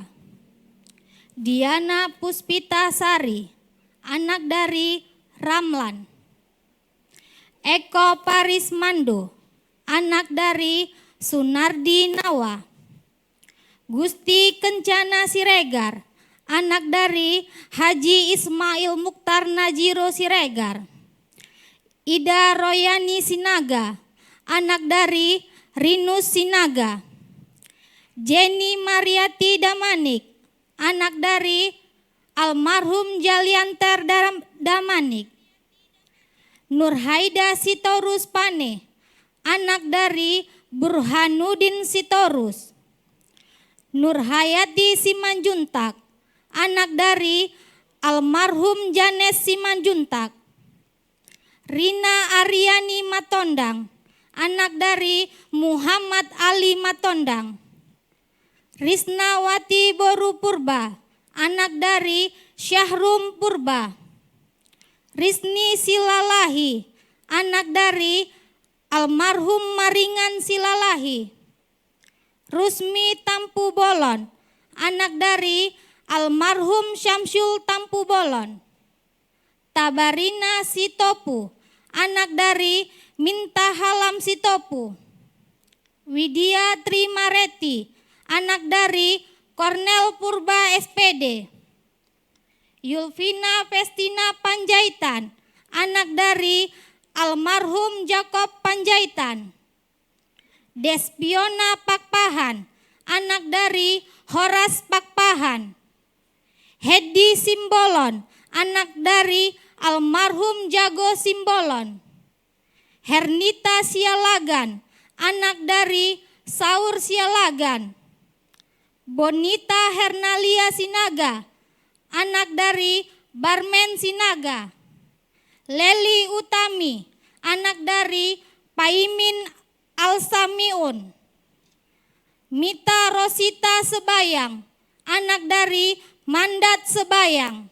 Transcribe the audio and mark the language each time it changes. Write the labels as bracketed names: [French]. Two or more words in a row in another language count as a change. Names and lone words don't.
[Indonesian] Diana Puspita Sari, anak dari Ramlan. Eko Parismando, anak dari Sunardi Nawa. Gusti Kencana Siregar, anak dari Haji Ismail Mukhtar Najiro Siregar. Ida Royani Sinaga, anak dari Rinus Sinaga. Jenny Mariati Damanik, anak dari almarhum Jalianter Damanik. Nurhaida Sitorus Pane, anak dari Burhanuddin Sitorus. Nurhayati Simanjuntak, anak dari almarhum Janes Simanjuntak. Rina Aryani Matondang, anak dari Muhammad Ali Matondang. Risnawati Boru Purba, anak dari Syahrum Purba. Risni Silalahi, anak dari almarhum Maringan Silalahi. Rusmi Tampu Bolon, anak dari almarhum Syamsul Tampu Bolon. Tabarina Sitopu, anak dari Minta Halam Sitopu. Widya Trimareti, anak dari Kornel Purba SPD. Yulvina Festina Panjaitan, anak dari almarhum Jakob Panjaitan. Despiona Pakpahan, anak dari Horas Pakpahan. Hedi Simbolon, anak dari almarhum Jago Simbolon. Hernita Sialagan, anak dari Saur Sialagan. Bonita Hernalia Sinaga, anak dari Barmen Sinaga. Leli Utami, anak dari Paimin Alsamiun. Mita Rosita Sebayang, anak dari Mandat Sebayang.